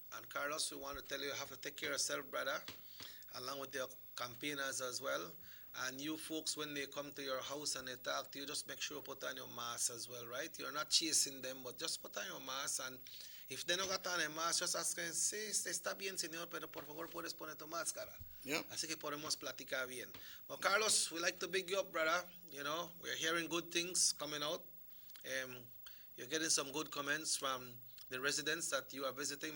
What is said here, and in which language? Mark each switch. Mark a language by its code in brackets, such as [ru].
[en] And Carlos, we want to tell you have to take care of yourself, brother, along with your campaigners as well. And you folks, when they come to your house and they talk to you, just make sure you put on your mask as well, right? You're not chasing them, but just put on your mask. And if they no got on a mask, just ask them, [es] sí, está bien, señor, pero por favor puedes poner tu máscara. [en] Yep. [es] Así que podemos platicar bien. [en] Well, Carlos, we like to big you up, brother. You know, we're hearing good things coming out. You're getting some good comments from the residents that you are visiting.